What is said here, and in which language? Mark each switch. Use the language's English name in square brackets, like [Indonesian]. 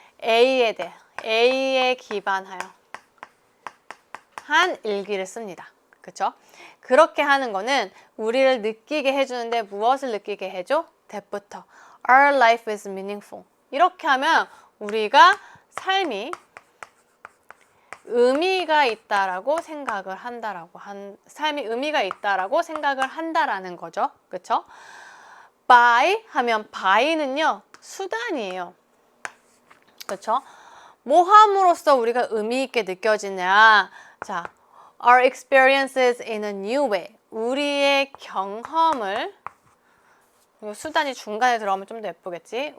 [Korean] A에 기반하여 한 일기를 씁니다. 그쵸? 그렇게 하는 거는 우리를 느끼게 해주는데 무엇을 느끼게 해줘? that부터 [English] Our life is meaningful. [Korean] 이렇게 하면 우리가 삶이 의미가 있다라고 생각을 한다라고 삶이 의미가 있다라고 생각을 한다라는 거죠. 그쵸? by 하면 by는요 수단이에요. 그쵸? 뭐 함으로써 우리가 의미 있게 느껴지냐? 자, [English] our experiences in a new way. [Korean] 우리의 경험을 수단이 중간에 들어가면 좀 더 예쁘겠지?